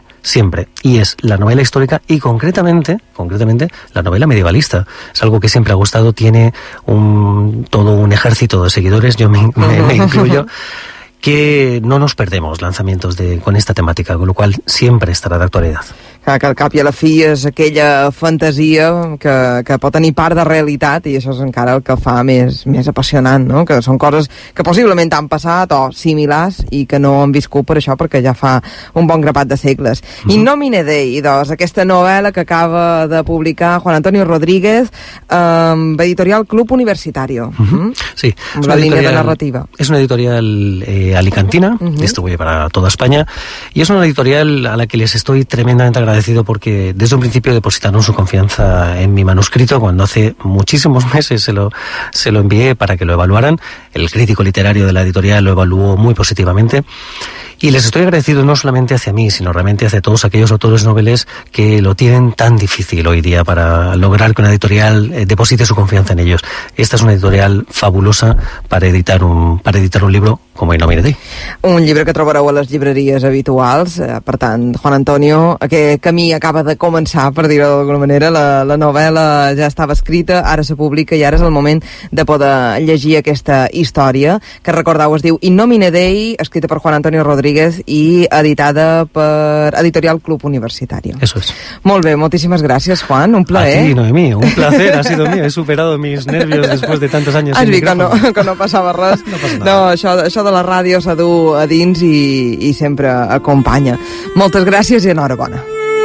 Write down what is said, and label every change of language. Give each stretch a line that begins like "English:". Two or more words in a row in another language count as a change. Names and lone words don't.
Spanish: siempre, y es la novela histórica y concretamente la novela medievalista. Es algo que siempre ha gustado, tiene todo un ejército de seguidores, yo me incluyo, que no nos perdemos lanzamientos con esta temática, con lo cual siempre
Catalan: estarà d'actualitat. Que al cap i a la fi és aquella fantasia que pot tenir part de realitat, i això és encara el que fa més apassionant, no? Que són coses que possiblement han passat o similars i que no han viscut per això, perquè ja fa un bon grapat de segles. In nomine Dei, doncs, aquesta novel·la que acaba de publicar Juan Antonio Rodríguez, editorial Club Universitario. Sí, la línia de narrativa.
Spanish: Es una editorial alicantina, distribuye para toda España, y es una editorial a la que les estoy tremendamente agradecido porque desde un principio depositaron su confianza en mi manuscrito cuando hace muchísimos meses se lo envié para que lo evaluaran. El crítico literario de la editorial lo evaluó muy positivamente. Y les estoy agradecido no solamente hacia mí, sino realmente hacia todos aquellos autores noveles que lo tienen tan difícil hoy día para lograr que una editorial deposite su confianza en ellos. Esta es una editorial fabulosa para editar un libro com In nomine Dei.
Catalan: Un llibre que trobareu a les llibreries habituals. Per tant, Juan Antonio, aquest camí acaba de començar, per dir-ho d'alguna manera. La novel·la ja estava escrita, ara se publica i ara és el moment de poder llegir aquesta història, que recordeu es diu In nomine Dei, escrita per Juan Antonio Rodríguez i editada per Editorial Club Universitario.
Spanish: Eso es.
Catalan: Molt bé, moltíssimes gràcies, Juan, un plaer.
Spanish: A ti, Noemí, un placer, ha sido mío. He superado mis nervios después de tantos años.
Catalan: Has vist que no passava res. No passa nada. No, això de la ràdio s'ha dut a dins i sempre acompanya. Moltes gràcies i enhorabona.